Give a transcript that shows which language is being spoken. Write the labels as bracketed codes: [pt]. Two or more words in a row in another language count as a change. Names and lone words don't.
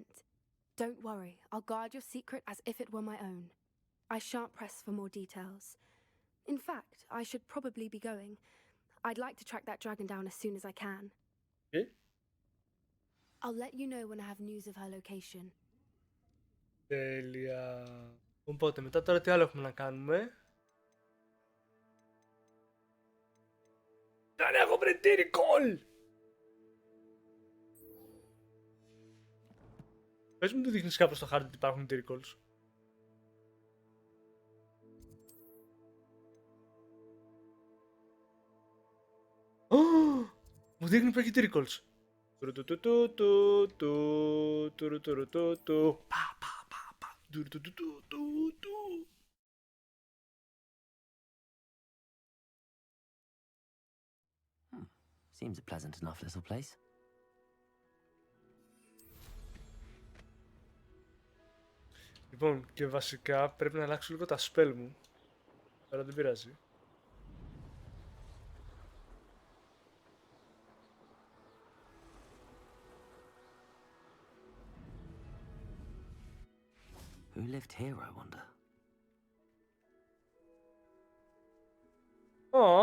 [en] Don't worry, I'll guard your secret as if it were my own. I shan't press for more details. In fact, I should probably be going. I'd like to track that dragon down as soon as I can. I'll let you know when I have news of her location. [el] Τέλεια. Οπότε μετά τώρα τι άλλο έχουμε να κάνουμε? Δεν έχω βρει τυρικόλ! Πες μου το δείχνεις κάπου στο χάρτη ότι υπάρχουν τυρικόλς. Μου δείχνει που έχει τυρικόλς. [en] Seems a pleasant enough little place. [el] Λοιπόν, και βασικά πρέπει να αλλάξω λίγο τα spell μου. Αλλά δεν πειράζει. [en] Who lived here, I wonder? Aww.